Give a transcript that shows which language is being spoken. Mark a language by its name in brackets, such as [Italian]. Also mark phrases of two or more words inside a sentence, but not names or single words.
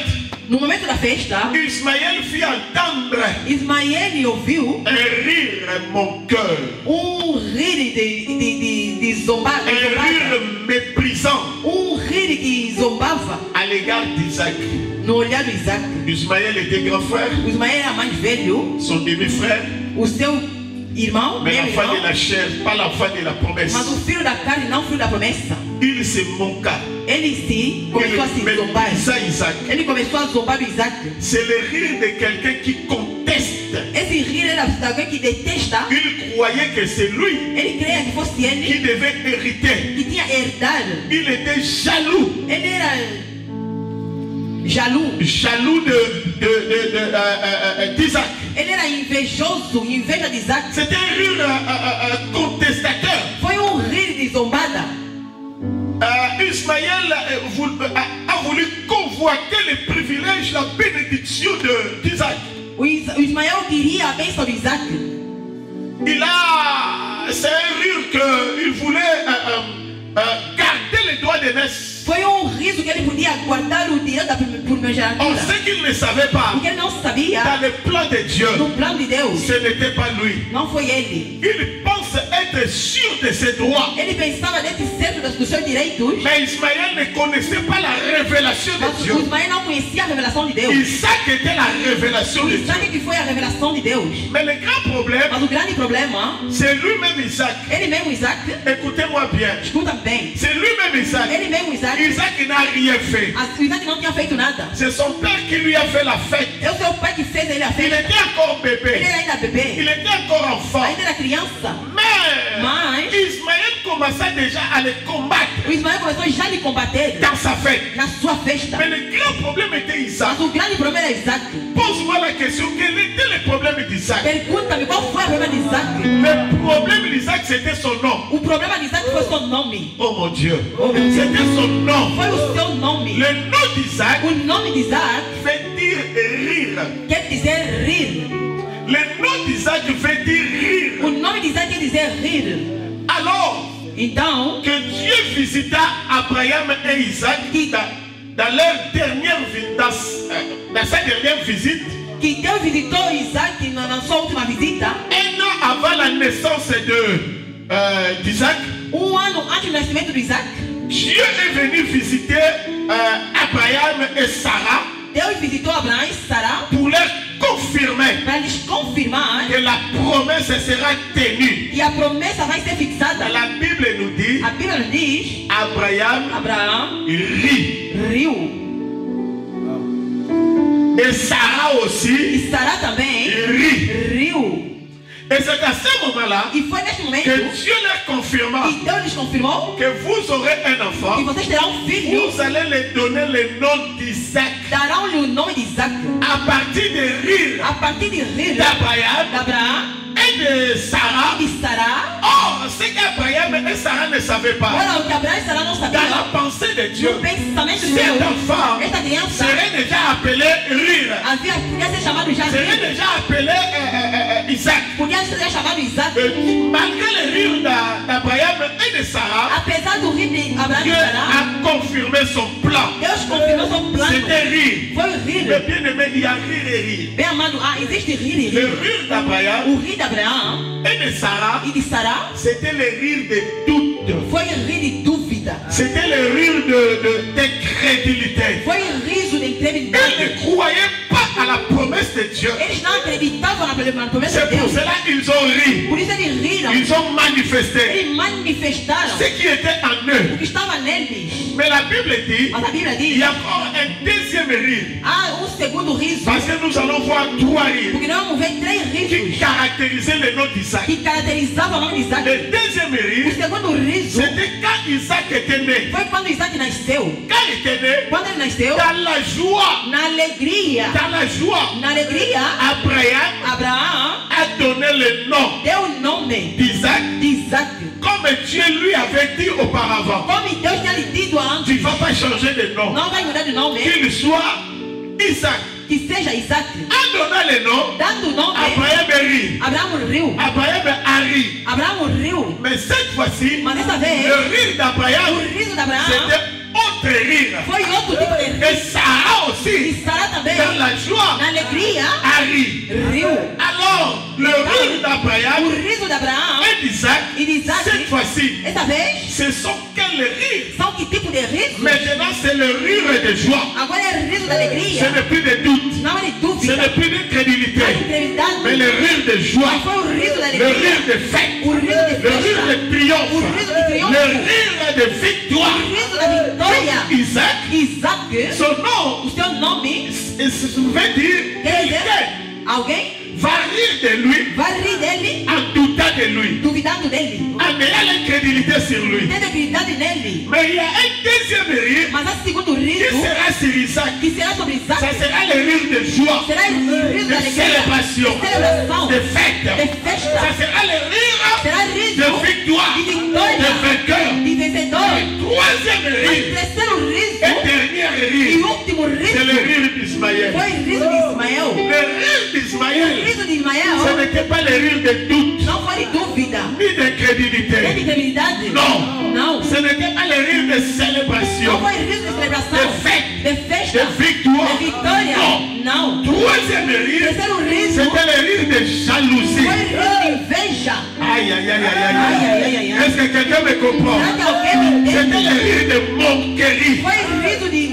[Portuguese] No momento da festa, [French] Ismaël fit entendre [Portuguese] Ismael ouviu [French] un rire mon cœur, [Portuguese] rir de zombar, [French] un rire méprisant [Portuguese] rir que zombava [French] à l'égard d'Isaac. [Portuguese] no olhar do Isaac. [French] Ismaël était grand frère, [Portuguese] O Ismael era mais velho, [French] son demi-frère, [Portuguese] o seu irmão, [French] mais [Portuguese] meu [French] l'enfant de [Portuguese] irmão, [French] la chair, pas l'enfant de la promesse. [Portuguese] mas o filho da carne, não o filho da promessa. [French] Il se moqua. [Portuguese] Ele começou a se [French] Il [Portuguese] zombar. [French] méprisa Isaac. [Portuguese] Ele começou a zombar do Isaac. [French] C'est le rire de quelqu'un qui conteste. [Portuguese] Esse rir era de alguém que detesta. [French] Il croyait que c'est lui [Portuguese] Ele creia que fosse [French] qui [Portuguese] ele [French] devait hériter. [Portuguese] que tinha herdado. [French] Il était jaloux. [Portuguese] Ele era jaloux. [French] Jaloux d'Isaac. [Portuguese] Ele era invejoso, inveja de Isaac. [French] C'était un rire contestateur. [Portuguese] Foi rir de zombada. [French] Ismaël a voulu convoiter les privilèges, la bénédiction d'Isaac. [Portuguese] O Ismael queria a bênção de Isaac. [French] C'est un rire qu'il voulait garder les droits d'aînesse. [Portuguese] Foi riso que ele podia guardar o direito da primogenitura. [French] On sait qu'il ne savait pas. [Portuguese] Porque ele não sabia, [French] Dans le plan de Dieu, [Portuguese] no plano de Deus, [French] ce n'était pas lui. [Portuguese] não foi ele. [French] Il pense être sûr de ses droits. [Portuguese] Ele pensava dentro certo dos seus direitos, [French] Mais Ismaël ne connaissait pas la révélation [Portuguese] mas [French] de Dieu. [Portuguese] o Ismael não conhecia a revelação de Deus. [French] Isaac était la révélation [Portuguese] O [French] de Dieu. [Portuguese] Isaac que foi a revelação de Deus. [French] Mais le grand problème, [Portuguese] Mas o grande problema, [French] c'est lui-même Isaac. [Portuguese] ele mesmo Isaac, [French] Écoutez-moi bien. [Portuguese] escuta bem, [French] C'est lui-même Isaac. [Portuguese] ele mesmo Isaac, [French] Isaac n'a rien fait. [Portuguese] o Isaac não tinha feito nada. [French] C'est son père qui lui a fait la fête. [Portuguese] É o seu pai que fez ele a [French] Il [Portuguese] festa. [French] était encore [Portuguese] Ele [French] bébé. [Portuguese] era ainda bebê, [French] Il était encore enfant. [Portuguese] ainda era criança. [French] Mais Ismaël commençait déjà à le combattre [Portuguese] O Ismael começou já a lhe combater [French] dans sa fête. [Portuguese] na sua festa. [French] Mais le grand problème était Isaac. [Portuguese] Mas o grande problema era Isaac. [French] Pose-moi la question, quel était le problème d'Isaac? [Portuguese] Pergunta-me qual foi o problema de Isaac. [French] Le problème d'Isaac, c'était son nom. [Portuguese] O problema de Isaac foi o seu nome. [French] Oh mon Dieu. Oh mon Dieu. C'était son nom. [Portuguese] Foi o seu nome. [French] Le nom d'Isaac [Portuguese] O nome de Isaac [French] veut dire rire. [Portuguese] quer dizer rir. [French] Le nom d'Isaac veut dire rire. [Portuguese] O nome de Isaac quer dizer rir. [French] Alors [Portuguese] Então, [French] que Dieu visita Abraham et Isaac dans leur dernière dans sa dernière visite, [Portuguese] que Deus visitou Isaac na sua última visita, [French] un an avant la naissance d'Isaac, [Portuguese] ano antes do nascimento de Isaac, [French] Dieu est venu visiter Abraham et Sarah [Portuguese] Deus visitou Abraão e Sara [French] pour leur confirmer [Portuguese] para lhes confirmar [French] que la promesse sera tenue. [Portuguese] que a promessa vai ser fixada. [French] La Bible nous dit, [Portuguese] A Bíblia nos diz, [French] Abraham [Portuguese] Abraão [French] rit. [Portuguese] riu. [French] Et Sarah aussi [Portuguese] E Sara também [French] rit. [Portuguese] riu. [French] Et c'est à ce moment-là [Portuguese] E foi neste momento [French] que Dieu leur confirma [Portuguese] que Deus lhes confirmou [French] que vous aurez un enfant. [Portuguese] que vocês terão filho. [French] Vous allez lui donner le nom d'Isaac [Portuguese] Darão-lhe o nome de Isaac. [French] à partir de rire [Portuguese] A partir de rir [French] d'Abraham et de Sarah. [Portuguese] e de Sará. [French] Oh, c'est qu'Abraham et Sarah ne savaient pas. [Portuguese] Olha, o que Abraão e Sará não [French] Dans [Portuguese] sabiam. [French] la pensée de Dieu, [Portuguese] No pensamento de [French] cet [Portuguese] Deus, [French] enfant [Portuguese] esta criança [French] serait déjà appelé rire. [Portuguese] podia ser chamado já [French] Serait Rire. déjà appelé Isaac. [Portuguese] Podia ser chamado Isaac. [French] Malgré le rire d'Abraham et de Sarah, [Portuguese] Apesar do rir de Abraão [French] Dieu [Portuguese] e Sará, [French] a confirmé son plan. [Portuguese] Deus confirmou seu plano. [French] C'était rire. [Portuguese] Foi o [French] Mais [Portuguese] rir. [French] bien aimé, il y a rire et rire. [Portuguese] Bem amado, existe rir e [French] Le [Portuguese] rir. [French] rire d'Abraham [Portuguese] O rir de Abraão [French] et de Sarah, [Portuguese] e de Sará [French] c'était le rire de doute. [Portuguese] foi o rir de dúvida. [French] C'était le rire d'incrédulité. [Portuguese] Foi o riso de [French] Ils [Portuguese] incredulidade. [French] ne croyaient pas à la promesse de Dieu. [Portuguese] Eles não acreditavam na promessa [French] C'est [Portuguese] de [French] pour [Portuguese] Deus. [French] cela qu'ils ont ri. [Portuguese] Por isso eles riram. [French] Ils ont manifesté [Portuguese] Eles manifestaram [French] ce qui était en [Portuguese] o [French] eux. [Portuguese] que estava neles. [French] Mais la Bible dit, [Portuguese] Mas a Bíblia [French] il [Portuguese] diz, [French] y a encore un deuxième rire. [Portuguese] há segundo riso. [French] Parce que nous allons voir trois rires [Portuguese] Porque nós vamos ver três [French] qui [Portuguese] risos [French] caractérisaient le nom d'Isaac. [Portuguese] que caracterizavam o nome de Isaac. [French] Le deuxième [Portuguese] O [French] rire, [Portuguese] segundo riso [French] c'était quand Isaac était né. [Portuguese] foi quando Isaac nasceu. [French] Quand il était né, [Portuguese] Quando ele nasceu, [French] dans la joie, [Portuguese] na alegria, [French] Abraham [Portuguese] Abraão [French] a donné le nom [Portuguese] deu o nome [French] d'Isaac, [Portuguese] de Isaac. [French] comme Dieu lui avait dit auparavant. [Portuguese] Como Deus tinha lhe dito antes, [French] Tu ne vas pas changer de nom. [Portuguese] não vai mudar de nome, [French] Qu'il soit Isaac. [Portuguese] que seja Isaac. [French] En donnant le nom, [Portuguese] Dando o nome, [French] Abraham rit. [Portuguese] Abraão riu. [French] Abraham a ri. [Portuguese] Abraão riu. [French] Mais cette fois-ci, [Portuguese] Mas dessa vez, [French] le rire d'Abraham, [Portuguese] o riso de Abraão [French] c'était autre rire. [Portuguese] foi outro tipo de riso. [French] Et Sarah aussi, [Portuguese] E Sara também, [French] dans la joie, [Portuguese] na alegria, [French] a ri. [Portuguese] riu. [French] Alors, le rire [Portuguese] O [French] d'Abraham [Portuguese] riso de Abraão [French] et d'Isaac, [Portuguese] e de Isaac, [French] cette fois-ci, [Portuguese] essa vez, [French] ce sont quels rires? [Portuguese] são que tipo de riso? [French] Maintenant, c'est le rire de joie. [Portuguese] Agora é riso da [French] Ce [Portuguese] alegria. [French] n'est plus de doute. [Portuguese] Não é de [French] Ce [Portuguese] dúvida, [French] n'est plus d'incrédulité. [Portuguese] não é de incredulidade. [French] Mais le rire de joie. [Portuguese] Mas foi o riso da [French] Le [Portuguese] alegria. [French] rire de fête. [Portuguese] O riso de [French] Le rire [Portuguese] festa. [French] de triomphe. [Portuguese] O riso de triunfo. [French] Le rire de victoire. [Portuguese] O riso da vitória. [French] Isaac, [Portuguese] Isaac, [French] son nom, [Portuguese] o seu nome, [French] veut dire [Portuguese] quer dizer, [French] quelqu'un [Portuguese] alguém [French] va rire de lui [Portuguese] vai rir dele, [French] en doutant de lui, [Portuguese] duvidando dele, [French] en ayant l'incrédulité sur lui. [Portuguese] tendo acreditado nele. [French] Mais il y a un deuxième rire [Portuguese] Mas há segundo [French] qui [Portuguese] riso, [French] sera sur Isaac. [Portuguese] que será sobre Isaac, [French] Ça sera le rire de joie, [Portuguese] será o riso [French] de [Portuguese] da alegria, [French] célébration, [Portuguese] de celebração, [French] de fête. [Portuguese] de [French] Ça [Portuguese] festa, [French] sera le rire [Portuguese] será riso [French] de victoire, [Portuguese] de vitória, [French] de vainqueur. [Portuguese] de vencedor. [French] Troisième [Portuguese] Mas o [French] rire [Portuguese] terceiro riso [French] et dernier [Portuguese] e [French] rire, [Portuguese] último [French] c'est le [Portuguese] riso [French] rire d'Ismaël. [Portuguese] foi o riso de Ismael. [French] Le rire [Portuguese] O [French] d'Ismaël, [Portuguese] riso de Ismael [French] ce n'était pas le rire de doute, [Portuguese] não foi de dúvida, [French] ni [Portuguese] nem de [French] d'incrédulité. [Portuguese] incredulidade. [French] Non. [Portuguese] Não. [French] Ce n'était pas le rire de [Portuguese] Não [French] célébration, [Portuguese] foi riso de celebração, [French] de fête, [Portuguese] de festa, [French] de victoire. [Portuguese] de vitória. [French] Non. [Portuguese] Não. [French] Troisième rire, [Portuguese] Terceiro riso [French] c'était le rire de jalousie. [Portuguese] foi riso de inveja. [French] Aïe, aïe, aïe, aïe, [Portuguese] Ai, [French] aïe. [Portuguese] ai, ai, ai, ai. [French] Est-ce que quelqu'un me comprend? [Portuguese] Será que alguém me [French] C'était [Portuguese] entende? [French] le rire de moquerie, [Portuguese] Foi riso de